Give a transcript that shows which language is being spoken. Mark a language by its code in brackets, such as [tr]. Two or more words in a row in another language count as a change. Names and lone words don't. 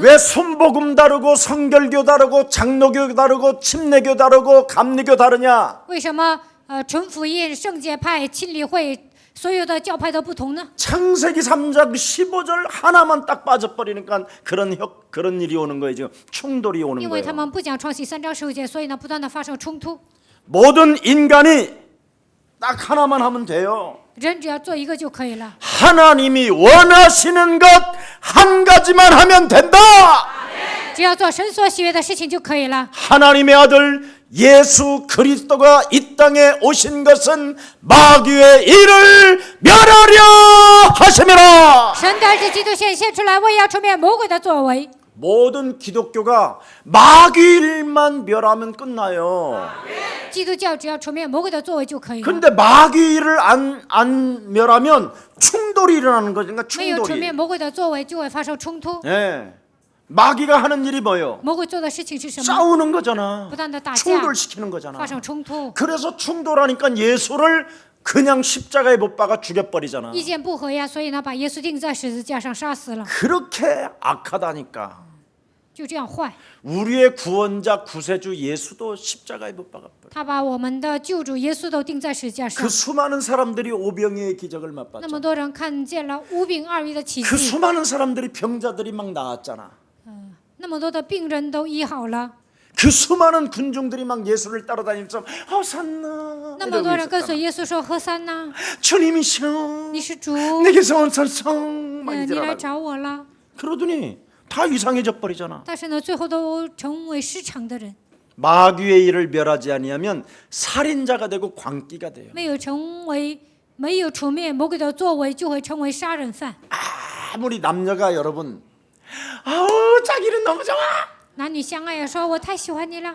[ko] 왜 순복음 다르고 성결교 다르고 장로교 다르고 침례교 다르고 감리교 다르냐? [zh] 为什么纯福音、圣洁派、亲理会所有的教派都不同呢？ [ko] 창세기 3장 15절 하나만 딱 빠져버리니까 그런 일이 오는 거예요. 지금 충돌이 오는 [zh] 因为他 [ko] 거예요. [zh] 们不讲创世3章15节，所以呢，不断的发生冲突。 [ko] 모든 인간이 딱 하나만 하면 돼요. [zh] 人只要做一个就可以了。 [ko] 하나님이 원하시는 것 한 가지만 하면 된다. [zh] 只要做神所喜悦的事情就可以了。 [ko] 하나님의 아들 예수 그리스도가 이 땅에 오신 것은 마귀의 일을 멸하려 하심이라. [zh] 神的儿子基督现出来，为要除灭魔鬼的作为。 [ko] 모든 기독교가 마귀 일만 멸하면 끝나요. [zh] 基督教只要除灭魔鬼的作为就可以了。 [ko] 근데 마귀 일을 안 멸하면 충돌이 일어나는 거죠. 그러니까 [zh] 没有除灭 [ko] 충돌이. [zh] 魔鬼的作为，就会发生冲突。 [ko] 예. 마귀가 하는 일이 뭐예요? [zh] 魔鬼做的事情是什么？ [ko] 싸우는 거잖아. [zh] 不断的打架， [ko] 충돌시키는 거잖아. [zh] 发生冲突。 [ko] 그래서 충돌하니까 예수를 그냥 십자가에 못 박아 죽여버리잖아. [zh] 意见不合呀，所以呢，把耶稣钉在十字架上杀死了， [ko] 그렇게 악하다니까. [zh] 就这样坏。 [ko] 우리의 구원자 구세주 예수도 십자가에 못 박아버려. [zh] 他把我们的救主耶稣都钉在十字架上 [ko] 그 ， 수많은 사람들이 오병이의 기적을 [zh] 那么 [ko] 맛봤잖아. [zh] 多人看见了五饼二鱼的奇 [ko] 그 [zh] 迹， [ko] 수많은 사람들이 병자들이 막 나았잖아. [zh] 那么多的病人都医好了， [ko] 그 수많은 군중들이 막 예수를 따라다니면서 허산나 [zh] 那么多人跟随 [ko] 이러고 [zh] 耶稣说：“何塞呐， [ko] 주님이시여 [zh] 你是主， [ko] 내게서 온 선성 막 [zh] 你来 [ko] 이러다가 [zh] 找我了。 [ko] 그러더니 다 이상해져 버리잖아. ” [zh] 但是呢，最后都成为失常的人， [ko] 마귀의 일을 멸하지 아니하면 살인자가 되고 광기가 돼요. [zh] 没有除灭魔鬼的作为，就会成为杀人犯。 [ko] 아무리 남녀가 여러분 아우 자기는 너무 좋아. [zh] 男女相爱呀，说我太喜欢你了。